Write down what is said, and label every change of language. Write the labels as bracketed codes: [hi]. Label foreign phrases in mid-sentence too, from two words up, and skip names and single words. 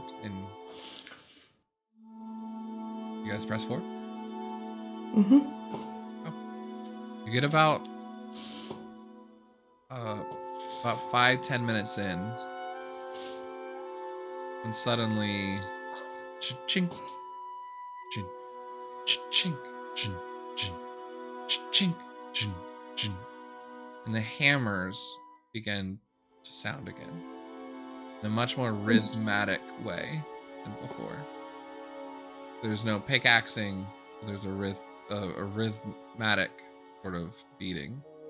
[en] And you guys press forward. Mm-hmm. You get about 5-10 minutes in, and suddenly Chink. Chin. Chink. Chin. Chin. Chink. Chin. Chin. And the hammers begin to sound again in a much more rhythmic way than before. There's no pickaxing. There's a rhythmic sort of beating.